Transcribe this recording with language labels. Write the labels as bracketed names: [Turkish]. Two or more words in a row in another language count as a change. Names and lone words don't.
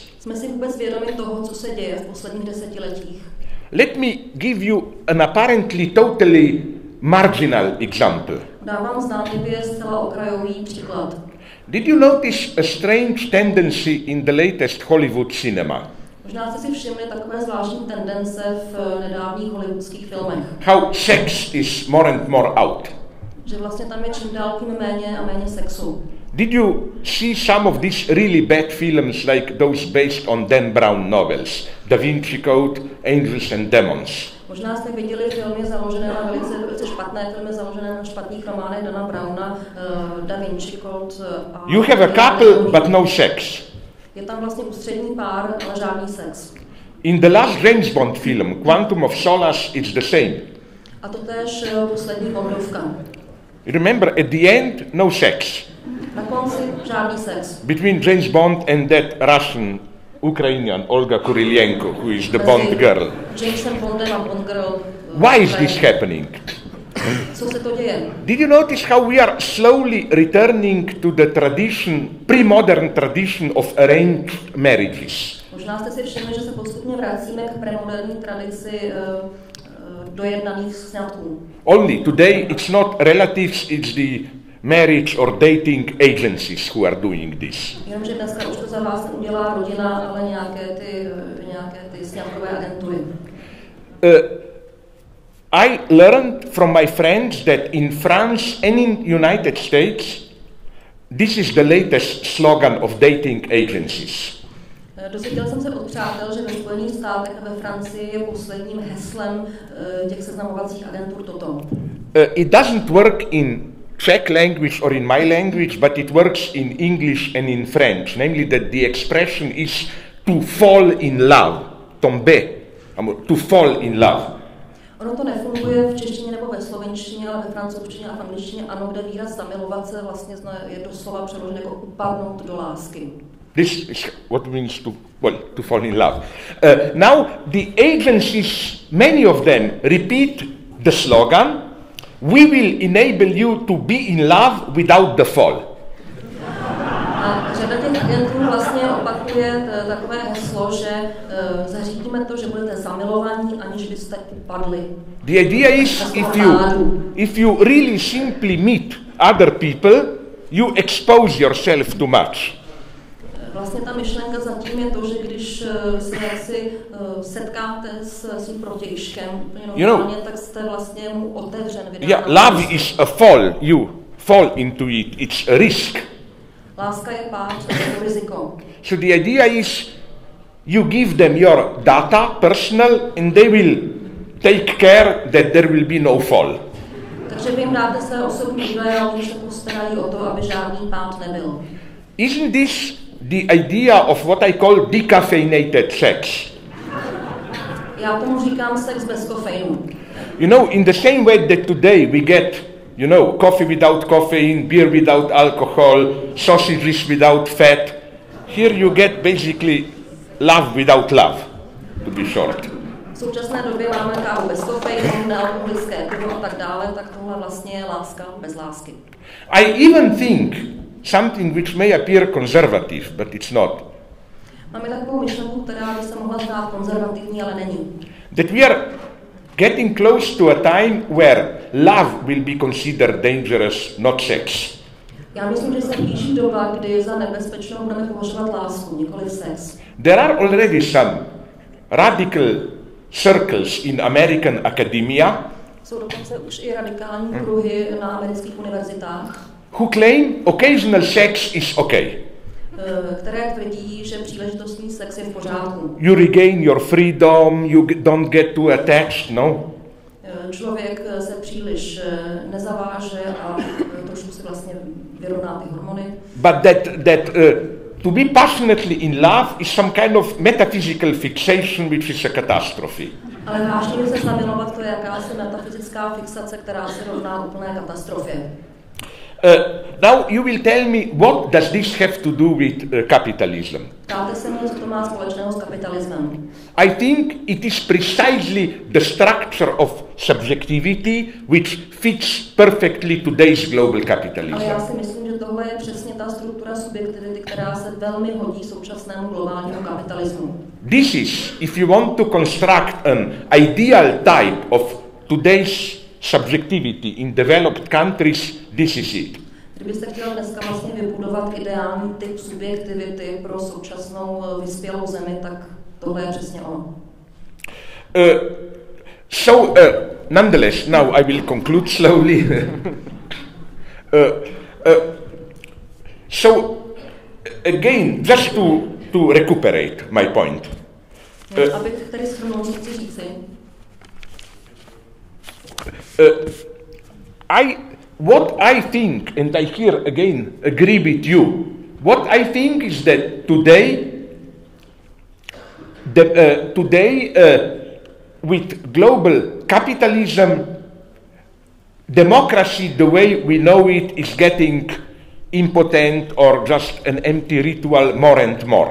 [Czech] Jsme si vůbec vědomi toho, co se děje v posledních desetiletích. [English] Let me give you an apparently totally marginal example. [Czech] Dávám zdánlivě zcela okrajový příklad. [English] Did you notice a strange tendency in the latest Hollywood cinema? [Czech] Možná jste si všimli takové zvláštní tendence v nedávných hollywoodských filmech. [English] How sex is more and more out. [Czech] Že vlastně tam je čím dál tím méně a méně sexu. [English] Did you see some of these really bad films like those based on Dan Brown novels? Da Vinci Code, Angels and Demons. [Czech] Možná jste viděli filmy založené na velice špatné filmy založené na špatných románech Dana Browna, Da Vinci Code a... [English] You have a couple but no sex. [Czech] Je tam vlastně ústřední pár, ale žádný sex. [English] In the last James Bond film, Quantum of Solace, it's the same. [Czech] A to též poslední Bondovka. [English] Remember, at the end, no sex. [Czech] Na konci žádný sex. [English] Between James Bond and that Russian Ukrainian Olga Kurylenko, who is the Bond girl. [Czech] Jamesem Bondem a Bond girl. [English] Why is this happening? [Czech] Co se to děje? [English] Did you notice how we are slowly returning to the tradition, pre-modern tradition of arranged marriages? [Czech] Možná jste si všimli, že se postupně vracíme k premoderní tradici dojednaných sňatků. [English] Only today it's not relatives, it's the marriage or dating agencies who are doing this. [Czech] Jenomže dneska už to za vás neudělá rodina, ale nějaké ty sňatkové agentury. [English] I learned from my friends that in France and in United States, this is the latest slogan of dating agencies. [Czech] Dozvěděl jsem se od přátel, že ve Spojených státech a ve Francii je posledním heslem těch seznamovacích agentur toto. [English] It doesn't work in Czech language or in my language, but it works in English and in French, namely that the expression is to fall in love, tomber, to fall in love. [Czech] Ono to nefunguje v češtině nebo ve slovenštině, ale ve francouzštině a v angličtině ano, kde výraz zamilovat se vlastně je doslova přeložen jako upadnout do lásky. [English] This is what it means to fall in love. Now, the agencies, many of them repeat the slogan, we will enable you to be in love without the fall. [Czech] A řada těch agentů vlastně opakuje takové heslo, že zařídíme to, že budete zamilovaní, aniž byste upadli. [English] The idea is if you really simply meet other people, you expose yourself too much. [Czech] Vlastně ta myšlenka zatím je to, že když se jaksi setkáte s svým protějškem úplně normálně, tak jste vlastně mu otevřen. [English] Yeah, love is a fall. You fall into it. It's a risk. [Czech] Láska je pád, to je riziko. [English] So the idea is you give them your data, personal, and they will take care that there will be no fall. [Czech] Takže vy jim dáte své osobní údaje a oni se postarají o to, aby žádný pád nebyl. [English] Isn't this the idea of what I call decaffeinated sex? [Czech] Já tomu říkám sex bez kofeinu. [English] You know, in the same way that today we get, you know, coffee without caffeine, beer without alcohol, sausages without fat, here you get basically love without love, to be short. [Czech] V současné době máme kávu bez kofeinu, nealkoholické pivo a tak dále, tak tohle vlastně je láska bez lásky. [English] I even think something which may appear conservative, but it's not. [Czech] Máme takovou myšlenku, která by se mohla zdát konzervativní, ale není. [English] That we are getting close to a time where love will be considered dangerous, not sex. [Czech] Já myslím, že se blíží doba, kdy za nebezpečnou budeme považovat lásku, nikoli sex. [English] There are already some radical circles in American academia [Czech] Jsou dokonce už i radikální kruhy na amerických univerzitách, [English] who claim occasional sex is okay. [Czech] které tvrdí, že příležitostný sex je v pořádku. [English] You regain your freedom, you don't get too attached, no? [Czech] Člověk se příliš nezaváže a trošku si vlastně vyrovná ty hormony. [English] But that to be passionately in love is some kind of metaphysical fixation which is a catastrophe. [Czech] Ale vážně se zamilovat, to je jakási metafyzická fixace, která se rovná úplné katastrofě. [English] Now you will tell me, what does this have to do with capitalism? [Czech] Ptáte se mě, co to má společného s kapitalismem. [English] I think it is precisely the structure of subjectivity which fits perfectly today's global capitalism. [Czech] Ale já si myslím, že tohle je přesně ta struktura subjektivity, která se velmi hodí současnému globálnímu kapitalismu. [English] This is, if you want to construct an ideal type of today's subjectivity in developed countries, this is it. [Czech] Kdybyste chtěl dneska vlastně vybudovat ideální typ subjektivity pro současnou vyspělou zemi, tak tohle je přesně ono. [English] Nonetheless, now I will conclude slowly. Again, just to recuperate my point. [Czech] Abych tady shrnul, co chci říci. [English] What I think, and I here again agree with you, what I think is that today with global capitalism, democracy, the way we know it, is getting impotent or just an empty ritual more and more.